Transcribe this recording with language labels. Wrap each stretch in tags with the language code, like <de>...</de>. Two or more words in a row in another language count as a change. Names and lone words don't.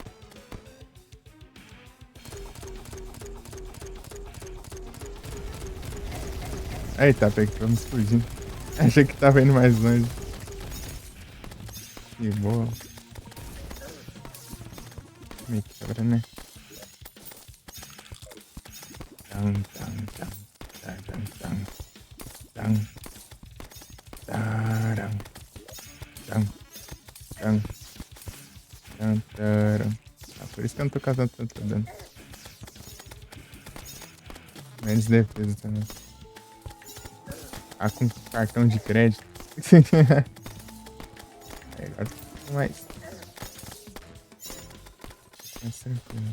<pt>Eita, pegamos explodindo. Achei que tava indo mais longe. Que boa. Me quebra, né? Tang, tang, tang, tang, tang, tang, tarang, tang, tang, tang, tarang. Ah, por isso que eu não tô causando tanto dano. Menos defesa também. Ah, com cartão de crédito. Agora fica mais tranquilo.</pt>